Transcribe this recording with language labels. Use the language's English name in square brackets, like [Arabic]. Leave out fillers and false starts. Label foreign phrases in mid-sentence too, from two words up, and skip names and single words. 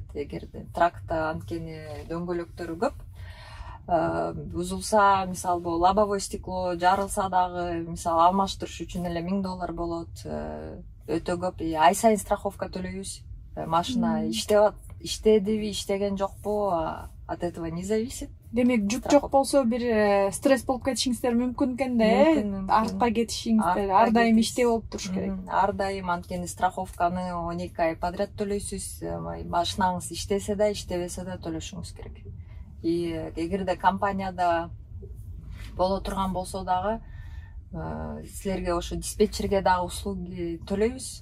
[Kyrgyz] Эгерде тракта анткени дөңгөлөктөрү көп. Бузулса, мисалы бул [Russian] лобовой стекло [Kyrgyz] жарылса дагы, мисалы алмаштырыш үчүн эле 1000 доллар болот. Өтө көп. Ай сайын страховка төлөйбүз. Машина иштедиби, иштеген жокпу, [Russian] от этого не зависит. [Kyrgyz] Демек, жүк жок болсо бир стресс болуп кетишиңиздер мүмкүн экен да, артка кетишиңиздер, ар дайым иште болуп туруш керек. Ар дайым, анткени страховканы 12 ай подряд төлөйсүз. Машинаңыз иштесе да, иштебесе да төлөшүңүз керек. Эгерде компанияда боло турган болсо дагы, силерге ошо диспетчерге дагы услуги төлөйбүз.